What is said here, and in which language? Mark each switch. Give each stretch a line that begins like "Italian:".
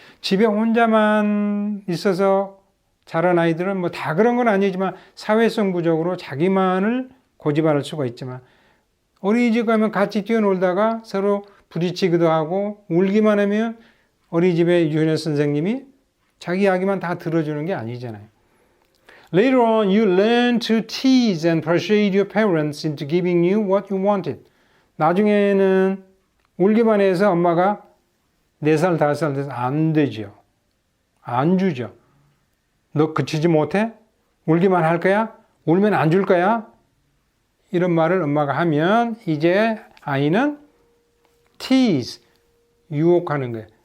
Korean: 집에 혼자만 있어서 자란 아이들은 뭐 다 그런 건 아니지만 사회성 부족으로 자기만을 고집할 수가 있지만 어린이집 가면 같이 뛰어놀다가 서로 부딪히기도 하고 울기만 하면 어린이집의 유치원 선생님이 자기 이야기만 다 들어주는 게 아니잖아요.
English: Later on, you learn to tease and persuade your parents into giving you what you wanted.
Korean: 나중에는 울기만 해서 엄마가 4살, 5살 돼서 안 되죠. 안 주죠. 너 그치지 못해? 울기만 할 거야? 울면 안 줄 거야? 이런 말을 엄마가 하면 이제 아이는 tease, 유혹하는 거예요.